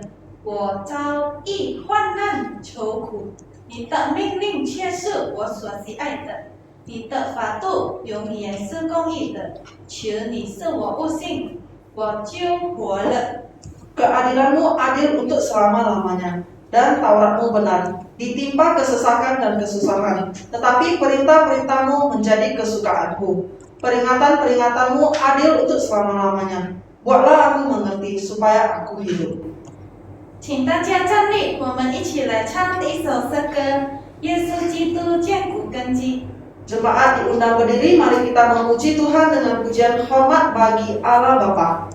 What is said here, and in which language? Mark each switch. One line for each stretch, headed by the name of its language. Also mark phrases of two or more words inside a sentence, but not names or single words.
Chinese: 我遭遇患难愁苦，你的命令却是我所喜爱的。你的法度永远是公义的，求你赐我悟性，我就活了。
Indonesian: Keadilanmu adil untuk selama-lamanya, dan Tauratmu benar, ditimpa kesesakan dan kesusahan. Tetapi perintah-perintahmu menjadi kesukaanku. Peringatan-peringatanmu adil untuk selama-lamanya. Buatlah aku mengerti, supaya aku hidup.
Chinese: 请大家站立，我们一起来唱一首诗歌《耶稣基督坚固根基》。
Indonesian: Jemaat diundang berdiri, mari kita memuji Tuhan dengan pujian hormat bagi Allah Bapa.